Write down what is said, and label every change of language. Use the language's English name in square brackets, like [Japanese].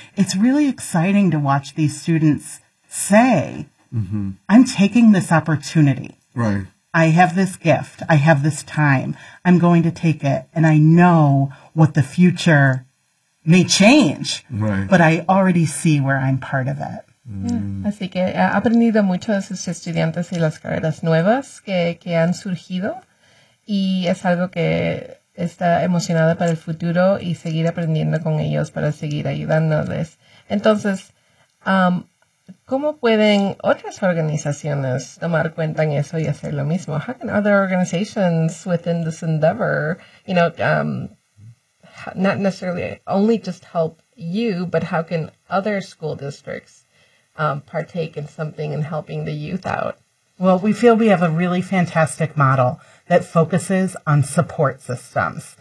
[English] It's really exciting to watch these students say, mm-hmm. I'm taking this opportunity. Right. I have this gift. I have this time. I'm going to take it. And I know what the future may change. Right. But I already see where I'm part of it. Mm. [Spanish] Así que he aprendido mucho de sus estudiantes y las carreras nuevas que han surgido. Y es algo que está emocionada para el futuro y seguir aprendiendo con ellos para seguir ayudándoles. Entonces, ¿cómo pueden otras organizaciones tomar cuenta en eso y hacer lo mismo? [English] How can other organizations within this endeavor, you know, not necessarily only just help you, but how can other school districts partake in something and helping the youth out? Well, we feel we have a really fantastic model that focuses on support systems.